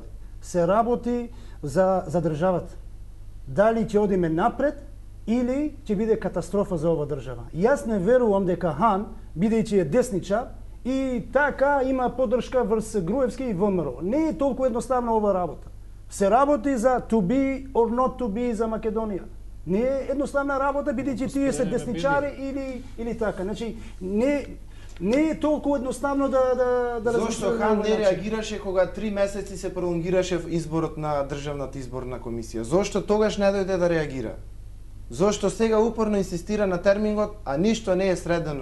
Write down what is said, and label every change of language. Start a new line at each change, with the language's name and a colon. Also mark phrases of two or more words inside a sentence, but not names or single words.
Macedonian: Се работи за државата. Дали ќе одиме напред или ќе биде катастрофа за ова држава. Јас не верувам дека Хан, бидејќи е десничар, и така има поддршка врз Груевски и ВМРО. Не е толку едноставна ова работа. Се работи за
English: to be or not to be
Macedonian: за Македонија. Не е едноставна работа, бидејќи тие се десничари или така. Значи, не е толку едноставно да Зошто Хан не реагираше кога 3 месеци се пролонгираше изборот на Државната изборна комисија? Зошто тогаш не дојде да реагира? Зошто сега упорно инсистира на терминот, а ништо не е средено?